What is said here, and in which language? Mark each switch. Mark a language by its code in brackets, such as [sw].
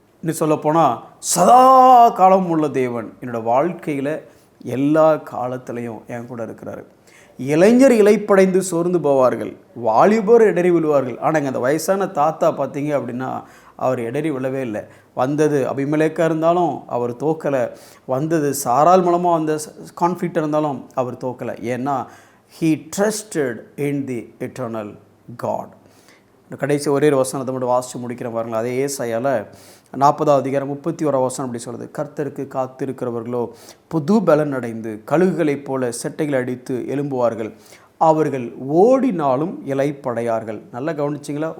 [ta] இன்னும் சொல்லப்போனால் சதா காலம் உள்ள தேவன் என்னோட வாழ்க்கையில் எல்லா காலத்திலையும் என் கூட இருக்கிறாரு. இளைஞர் இலைப்படைந்து சோர்ந்து போவார்கள், வாலிபர் இடறி விழுவார்கள். ஆனால் அந்த வயசான தாத்தா பார்த்தீங்க அப்படின்னா அவர் இடறி விழவே இல்லை. வந்தது அபிமெலேக்காக இருந்தாலும் அவர் தோக்கலை, வந்தது சாரால் மூலமாக வந்த கான்ஃப்ளிக்ட் இருந்தாலும் அவர் தோக்கலை. ஏன்னா [en] he trusted in the eternal God. [ta] கடைசி ஒரே ஒரு வசனத்தை மட்டும் வாசித்து முடிக்கிற பாருங்களா. அதே ஏசாயால 40வது அதிகாரம் 31வது வசனம் அப்படி சொல்லுது, கர்த்தருக்கு காத்திருக்கிறவர்களோ புது பலன் அடைந்து கழுகுகளைப் போல செட்டைகளை அடித்து எழும்புவார்கள், அவர்கள் ஓடினாலும் இலைப்படையார்கள். நல்லா கவனிச்சிங்களா?